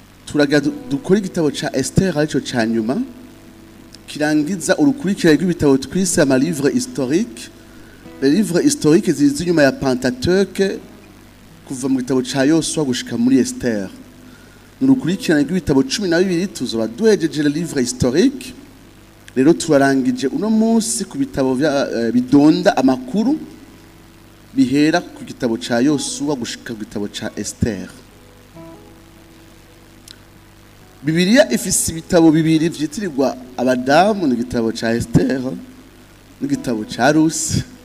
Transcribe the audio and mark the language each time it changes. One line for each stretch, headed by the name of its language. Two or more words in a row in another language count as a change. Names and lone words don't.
Rundi: dukora igitabo ca Esther arico ca nyuma kirangiza urukurikirane rw'ibitabo twise ama
French: livre historique. Les livres historiques
Rundi: zizi nyuma ya Pentateuque kuva mu gitabo ca Yosua gushika muri Esther. Nurukurikirane rw'ibitabo 12 tuzoba duhejeje
French: les livres historiques.
Rundi: Rero turarangije uno munsi ku bitabo bidonda amakuru bihera ku gitabo ca Yosua gushika ku gitabo ca Esther. Bibiliya ifise ibitabo bibiri vyitirirwa abadamu, ni igitabo ca Esther n'igitabo ca Rusi.